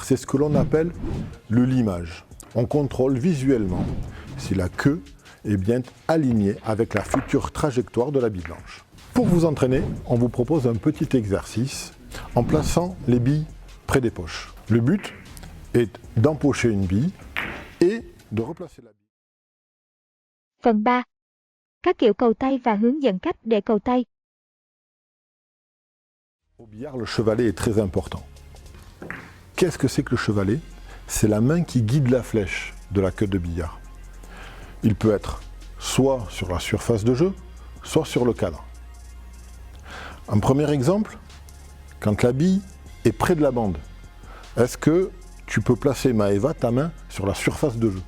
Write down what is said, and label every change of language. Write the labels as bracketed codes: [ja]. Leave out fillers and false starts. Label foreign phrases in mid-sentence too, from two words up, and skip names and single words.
[fr] C'est ce que l'on appelle le limage. On contrôle visuellement si la queue est bien alignée avec la future trajectoire de la bille blanche. Pour vous entraîner, on vous propose un petit exercice en plaçant les billes près des poches. Le but est d'empocher une bille et de replacer la bille. [vi] Phần 3. Các kiểu cầu tay và hướng dẫn cách để cầu tay. [fr] Au billard, le chevalet est très important. Qu'est-ce que c'est que le chevalet? C'est la main qui guide la flèche de la queue de billard. Il peut être soit sur la surface de jeu, soit sur le cadre. Un premier exemple, quand la bille est près de la bande, est-ce que tu peux placer, Maëva, ta main sur la surface de jeu?